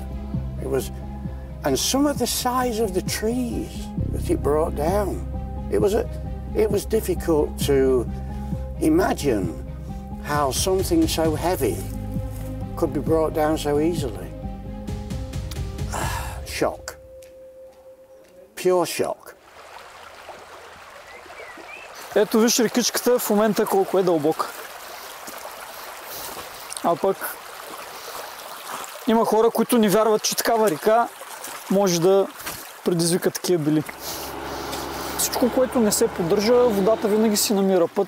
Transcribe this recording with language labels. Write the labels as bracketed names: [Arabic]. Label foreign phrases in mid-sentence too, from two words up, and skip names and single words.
[English] It was, and some of the size of the trees that it brought down. It was difficult to imagine how something so heavy could be brought down so easily. Shock. Pure shock. [Bulgarian] Ето виж рекичката в момента колко е дълбока. А пък има хора, които не вярват, че такава река може да предизвика такива бели. Всичко, което не се поддържа, водата винаги си намира път.